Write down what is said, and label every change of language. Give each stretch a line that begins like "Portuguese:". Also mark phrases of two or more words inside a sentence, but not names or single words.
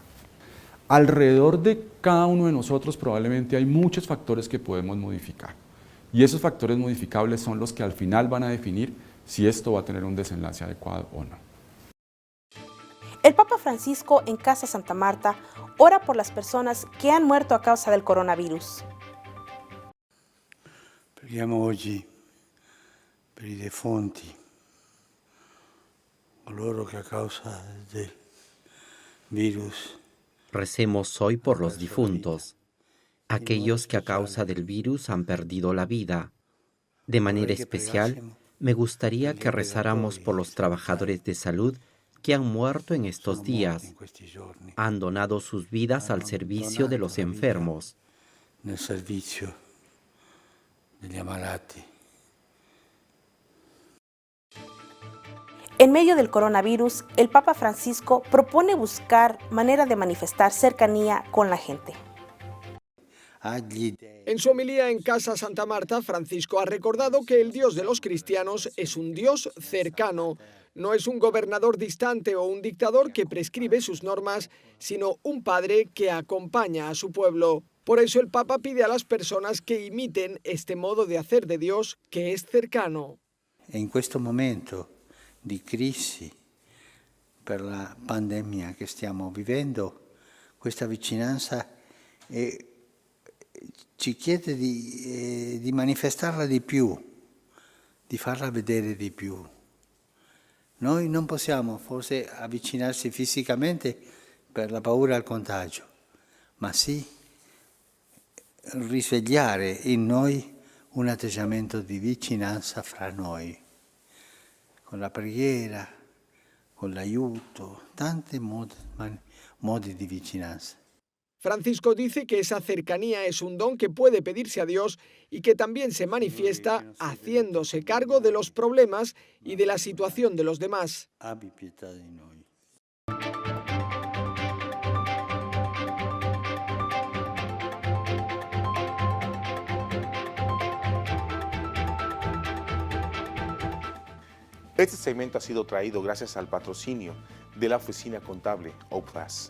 Spanish: Alrededor de cada uno de nosotros probablemente hay muchos factores que podemos modificar y esos factores modificables son los que al final van a definir si esto va a tener un desenlace adecuado o no. El Papa Francisco en Casa Santa Marta ora por las personas que han muerto a causa del coronavirus.
Italian: Preghiamo oggi per i defunti, coloro che a causa del virus.
Spanish: Recemos hoy por los difuntos, aquellos que a causa del virus han perdido la vida. De manera especial, me gustaría que rezáramos por los trabajadores de salud que han muerto en estos días, han donado sus vidas al servicio de los enfermos.
Italian: Nel servizio degli ammalati.
Spanish: En medio del coronavirus, el Papa Francisco propone buscar manera de manifestar cercanía con la gente. En su homilía en Casa Santa Marta, Francisco ha recordado que el Dios de los cristianos es un Dios cercano. No es un gobernador distante o un dictador que prescribe sus normas, sino un padre que acompaña a su pueblo. Por eso el Papa pide a las personas que imiten este modo de hacer de Dios que es cercano.
Italian: En questo momento di crisi per la pandemia che stiamo vivendo, questa vicinanza ci chiede di manifestarla di più, di farla vedere di più. Noi non possiamo forse avvicinarsi fisicamente per la paura al contagio, ma sì risvegliare in noi un atteggiamento di vicinanza fra noi, con la preghiera, con l'aiuto, tanti modi di vicinanza.
Spanish: Francisco dice que esa cercanía es un don que puede pedirse a Dios y que también se manifiesta haciéndose cargo de los problemas y de la situación de los demás.
Italian: Abbi pietà di noi.
Spanish: Este segmento ha sido traído gracias al patrocinio de la oficina contable OPLAS.